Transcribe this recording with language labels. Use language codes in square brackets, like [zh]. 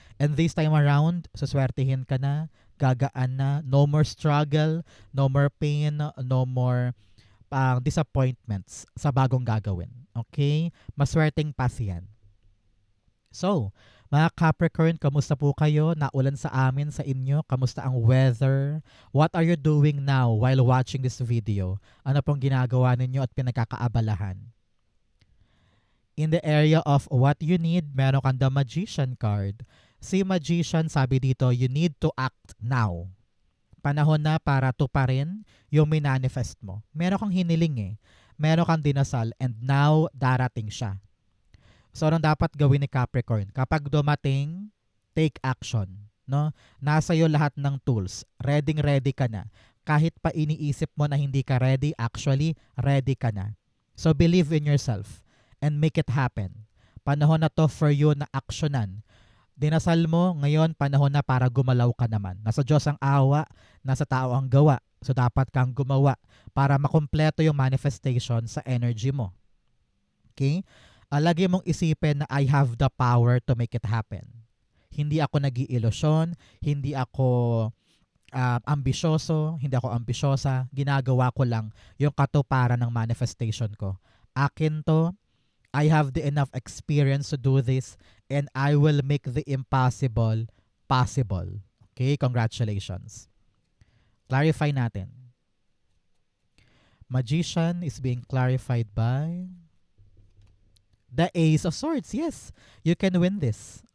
[en] And this time around, [tl] suswertihin ka na, gagaan na, [en] no more struggle, no more pain, no more disappointments [tl] sa bagong gagawin. [en] Okay? [tl] Maswerteng path yan. So, mga Capricorn, kamusta po kayo? Naulan sa amin, sa inyo? Kamusta ang weather? [en] What are you doing now while watching this video? [tl] Ano pong ginagawa ninyo at pinagkakaabalahan? [en] In the area of what you need, [tl] meron kang [en] the Magician card. Si Magician, [tl] sabi dito, [en] you need to act now. [tl] Panahon na para tuparin yung minanifest mo. Meron kang hiniling Meron kang dinasal [en] and now [tl] darating siya. So, anong dapat gawin ni Capricorn? Kapag dumating, [en] take action. [tl] No? Nasa iyo lahat ng tools. Ready ka na. Kahit pa iniisip mo na hindi ka ready, actually, ready ka na. [en] So, believe in yourself and make it happen. [tl] Panahon na to [en] for you [tl] na aksyonan. Dinasal mo, ngayon panahon na para gumalaw ka naman. Nasa Diyos ang awa, nasa tao ang gawa. So, dapat kang gumawa para makumpleto yung manifestation sa energy mo. Okay? Lagi mong isipin na [en] I have the power to make it happen. [tl] Hindi ako nag-iilusyon, hindi ako ambisyoso, hindi ako ambisyosa. Ginagawa ko lang yung katuparan ng manifestation ko. Akin to, [en] I have the enough experience to do this and I will make the impossible possible. Okay, congratulations. Clarify natin. Magician is being clarified by the Ace of Swords. Yes, you can win this.